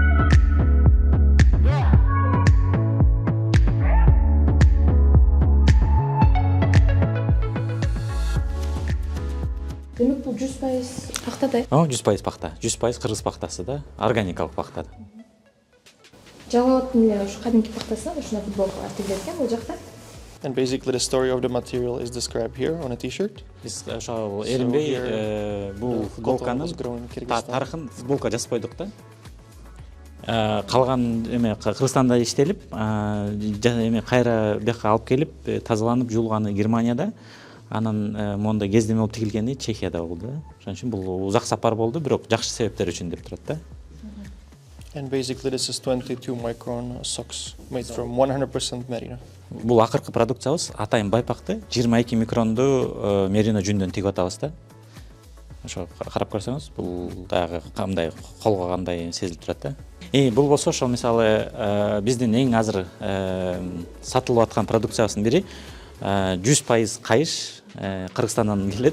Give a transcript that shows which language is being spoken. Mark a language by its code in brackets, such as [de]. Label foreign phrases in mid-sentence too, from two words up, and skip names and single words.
[ky] Демек бул 100% пахта да? 100% пахта. 100% кыргыз пахтасы да, органикалык пахта. Жалаптын эле ушу кадимки пахтасынан ушуна футболка тигилет экен бул жакта. [en] And basically the story of the material is described here on a t-shirt. [ky] Биз ошол эринбей бул футболканын тарыхын футболка жазып койдук да. Калган эме Кыргызстанда иштелип, эме кайра бияка алып келип, тазаланып жуулганы Германияда. Анан монда кездеме болуп тигилгени Чехияда болду. Ошон үчүн бул узак сапар болду, бирок жакшы себептер үчүн деп турат да. [en] And basically this is 22 micron socks made from 100% merino. [ky] Бул акыркы продукциябыз атайын байпакты 22 микронду мерино жүндөн тигип атабыз да. Ошо карап көрсөңүз, бул дагы кандай колго кандай сезилип турат да. Бул болсо ошол мисалы биздин эң азыр сатылып аткан продукциябыздын бири 100% кайыш Кыргызстандан келет.